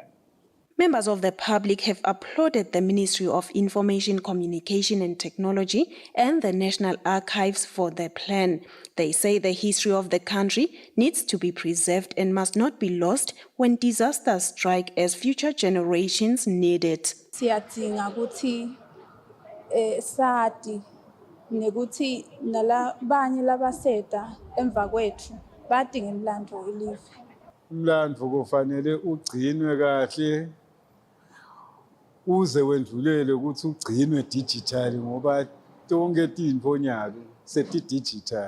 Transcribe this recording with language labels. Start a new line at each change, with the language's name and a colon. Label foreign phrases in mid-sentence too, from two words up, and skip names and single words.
English: Members of the public have applauded the Ministry of Information, Communication and Technology and the National Archives for their plan. They say the history of the country needs to be preserved and must not be lost when disasters strike, as future generations need it.
Swati: Siyadinga ukuthi sati nekuthi nalabanye labaseta emva kwethu badinga imlandvo welive. Umlandvo kufanele ugcinwe kahle uze wendlulele ukuthi ugcinwe digital ngoba tonke tintfo nyalo seti digital.